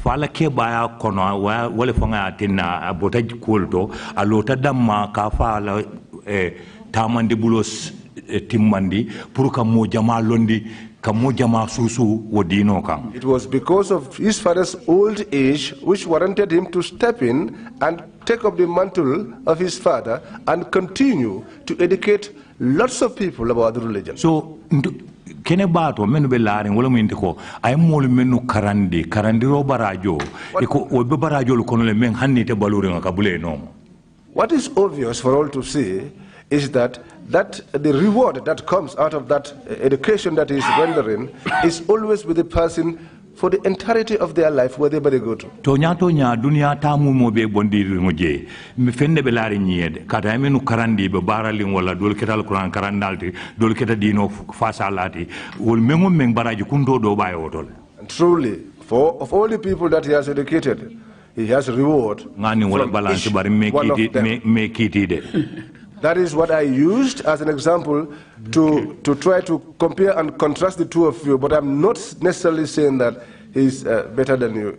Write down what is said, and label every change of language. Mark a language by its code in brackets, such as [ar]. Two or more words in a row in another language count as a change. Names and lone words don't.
[en] It was because of his father's old age which warranted him to step in and take up the mantle of his father and continue to educate lots of people about the religion. [man] So, kene bato menu be laring wala mu ko ay molu menu karandi ro barajo iko o be barajo lu kono le men hanni te balure nga kabule no. [en] What is obvious for all to see is that the reward that comes out of that education that he is rendering is always with the person for the entirety of their life, wherever they go to. [man] Tonya dunia tamu mo be bondi ngoje mi fende be lari nyiede kata menu karandi be barali wala dol ketal Quran karandalti dol keta dino fasalati wol mengo meng baraji kundo do baye wotol. [en] And truly, of all the people that he has educated, he has a reward [man] ngani wala balance bari me kitide. [en] That is what I used as an example to try to compare and contrast the two of you, but I'm not necessarily saying that he's better than you.